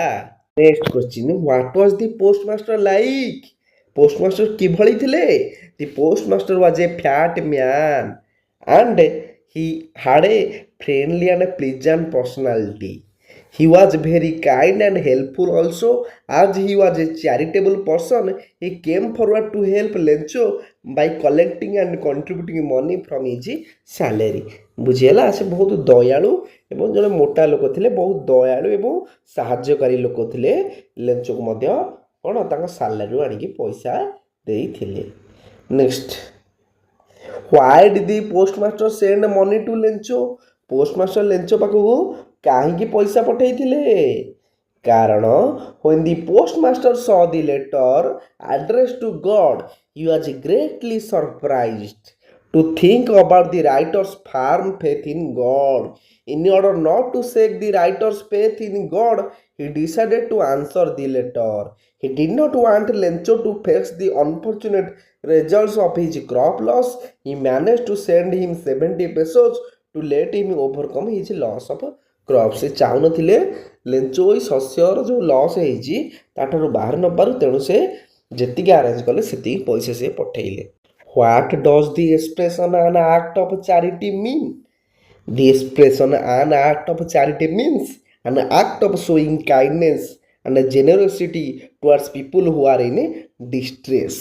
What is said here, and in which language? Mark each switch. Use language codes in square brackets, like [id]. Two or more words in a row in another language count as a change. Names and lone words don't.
[en] Next question, what was the postmaster like? [or] ପୋଷ୍ଟମାଷ୍ଟର କିଭଳି ଥିଲେ? [en] The postmaster was a fat man and he had a friendly and pleasant personality. He was very kind and helpful also. As he was a charitable person, he came forward to help Lencho by collecting and contributing money from his salary. [or] ବୁଝିହେଲା, ସେ ବହୁତ ଦୟାଳୁ ଏବଂ ଜଣେ ମୋଟା ଲୋକ ଥିଲେ, ବହୁତ ଦୟାଳୁ ଏବଂ ସାହାଯ୍ୟକାରୀ ଲୋକ ଥିଲେ। ଲେଞ୍ଚକୁ ମଧ୍ୟ କ'ଣ ତାଙ୍କ ସାଲାରୀରୁ ଆଣିକି ପଇସା ଦେଇଥିଲେ। [en] Next, why did the postmaster send money to Lencho? [or] ପୋଷ୍ଟମାଷ୍ଟର ଲେଞ୍ଚୋ ପାଖକୁ କାହିଁକି ପଇସା ପଠେଇଥିଲେ? [en] କାରଣ when the postmaster saw the letter addressed to God, he was greatly surprised to think about the writer's firm faith in God. In order not to shake the writer's faith in God, he decided to answer the letter. He did not want Lencho to face the unfortunate results of his crop loss. He managed to send him 70 pesos to let him overcome his loss of କ୍ରପ୍। [or] ସେ ଚାହୁଁନଥିଲେ ଲେଞ୍ଚୋ ଏଇ ଶସ୍ୟର ଯେଉଁ ଲସ୍ ହେଇଛି ତାଠାରୁ ବାହାରି ନପାରୁ, ତେଣୁ ସେ ଯେତିକି ଆରେଞ୍ଜ କଲେ ସେତିକି ପଇସା ସେ ପଠେଇଲେ। [en] What does the expression an act of charity mean? The expression an act of charity means an act of showing kindness and generosity towards people who are in distress.